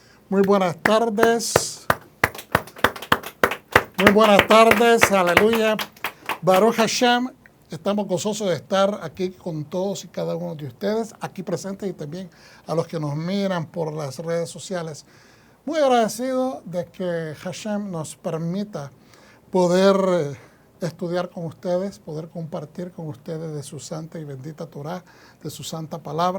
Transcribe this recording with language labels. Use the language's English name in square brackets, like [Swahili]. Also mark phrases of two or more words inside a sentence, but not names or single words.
[Spanish] Muy buenas tardes. Muy buenas tardes. Aleluya. [Hebrew] ברוך השם. [Spanish] Estamos gozosos de estar aquí con todos y cada uno de ustedes, aquí presentes y también a los que nos miran por las redes sociales. Muy agradecido de que Hashem nos permita poder estudiar con ustedes, poder compartir con ustedes de su santa y bendita Torah, de su santa palabra.